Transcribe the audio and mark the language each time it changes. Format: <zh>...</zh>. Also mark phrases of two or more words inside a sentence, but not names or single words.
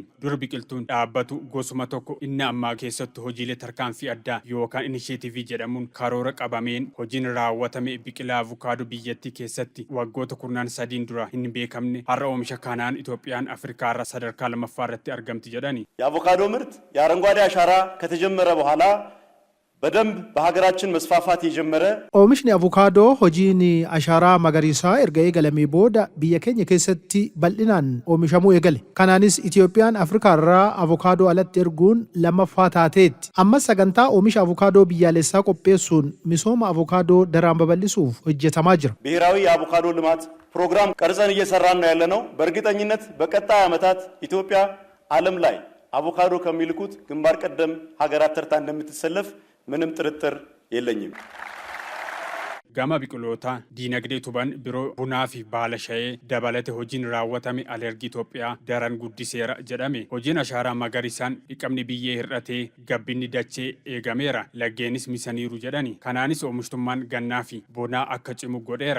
<om>Dur biqiltuun dhaabbatu gosuma tokko inni ammaa keessatti hojiilee tarkaanfii addaa yookaan inisheetivii jedhamuun karoora qabameen hojiin raawwatame biqilaa avukaadoo biyyattii keessatti waggoota 13 dura hin beekamne har'a oomisha kanaan Itoophiyaan Afrikaarra sadarkaa lammaffaarratti argamti jedhani.</om> <am>የአቮካዶ ምርት የአረንጓዴ አሻራ ከተጀመረ በኋላ በደንብ በሀገራችን መስፋፋት የጀመረ</am> <om>Oomishni avukaadoo hojiin ashaaraa magariisaa erga eegalamee booda biyya keenya keessatti bal'inaan oomishamuu eegale. Kanaanis Itoophiyaan Afrikaarraa avukaadoo alatti erguun lammaffaa taateetti. Ammas sagantaa oomisha avukaadoo biyyaalessaa qopheessuun misooma avukaadoo daraan babal'isuuf hojjetamaa jira.</om> <am>ብሔራዊ የአቮካዶ ልማት ፕሮግራም ቀርጸን እየሰራን ነው ያለነው። በእርግጠኝነት በቀጣይ ዓመታት ኢትዮጵያ ዓለም ላይ አቮካዶ ከሚልኩት ግንባር ቀደም ሀገራት ተርታ እንደምትሰለፍ ምንም ጥርጥር የለኝም።</am> <om>Gama biqiloota diinagdee tuban biroo bunaa fi baala shayee dabalate hojiin raawwatame alergii Itoophiyaa daran guddiseera jedhame. Hojiin ashaaraa magariisaan dhiqamni biyyee hir'atee gabbinni dachee eegameera. Laggeenis misaniiru jedhani. Kanaanis oomishtummaan gannaa fi bonaa akka cimu godheera.</om>